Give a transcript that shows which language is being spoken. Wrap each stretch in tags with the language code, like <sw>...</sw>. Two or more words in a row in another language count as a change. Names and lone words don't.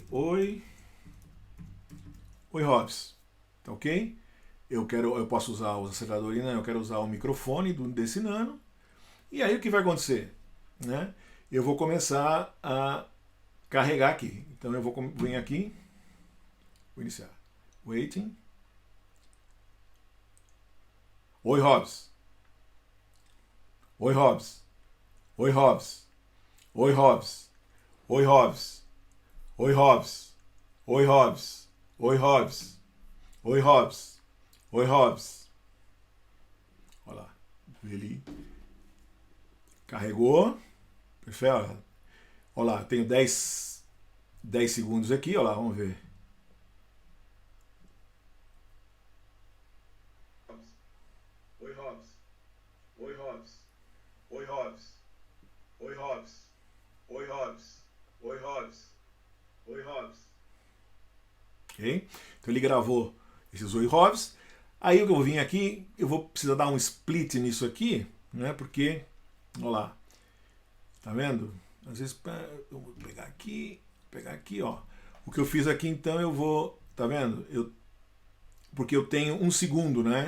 <pt>Oi, Hobs. Tá ok? Eu posso usar o acelerador e eu quero usar o microfone desse Nano. E aí o que vai acontecer? Né? Eu vou começar a carregar aqui. Então eu vou vir aqui, vou iniciar. Waiting. Oi, Hobs. Oi, Hobs. Oi, Hobs. Oi, Hobs. Oi, Hobs. Oi, Hobs. Oi, Hobs. Oi, Hobs. Oi, Hobs. Oi, Hobs. Olha lá. Ele carregou. Perfeito. Olha lá, tenho 10 segundos aqui. Olha lá, vamos ver. Oi, Hobs. Oi, Hobs. Oi, Hobs. Oi, Hobs. Oi, Hobs. Oi, Hobs. Oi, Hobs. Ok? Então ele gravou esses Oi, Hobs. Aí eu vou vir aqui, eu vou precisar dar um split nisso aqui, né? Porque, olha lá. Tá vendo? Às vezes eu vou pegar aqui, ó. O que eu fiz aqui, então, eu vou, tá vendo? Porque eu tenho 1 segundo, né?</pt>